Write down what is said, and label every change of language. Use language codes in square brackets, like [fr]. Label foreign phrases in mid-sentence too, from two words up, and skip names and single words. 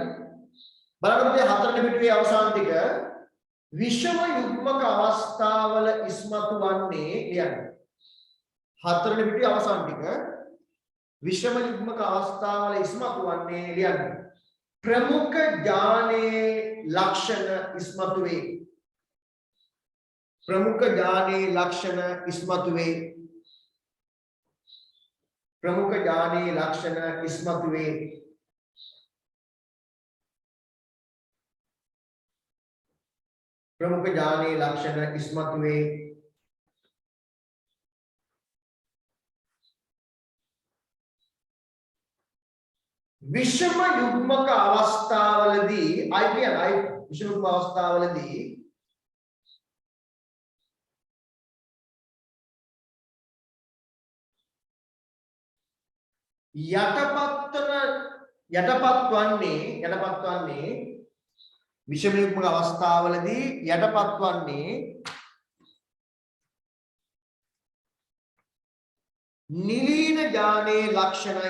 [si] බලන්න මේ හතරවෙනි පිටුවේ අවසාන ටික විෂම යුග්මක අවස්ථාවල ඉස්මතු වන්නේ කියන්නේ. හතරවෙනි පිටුවේ අවසාන ටික විෂම යුග්මක අවස්ථාවල ඉස්මතු වන්නේ ලියන්න. ප්‍රමුඛ ඥානයේ ලක්ෂණ ඉස්මතු වේ. ප්‍රමුඛ ඥානයේ ලක්ෂණ ඉස්මතු වේ. ප්‍රමුඛ ඥානයේ ලක්ෂණ ඉස්මතු වේ. ප්‍රමුඛ ඥානයේ ලක්ෂණ ඉස්මතු වේ. විෂම යුග්මක අවස්ථාවලදී විෂම යුග්ම අවස්ථාවලදී යටපත් වන්නේ විෂම යුග්මක අවස්ථාවලදී යටපත් වන්නේ නිලීන ඥානයේ ලක්ෂණයි.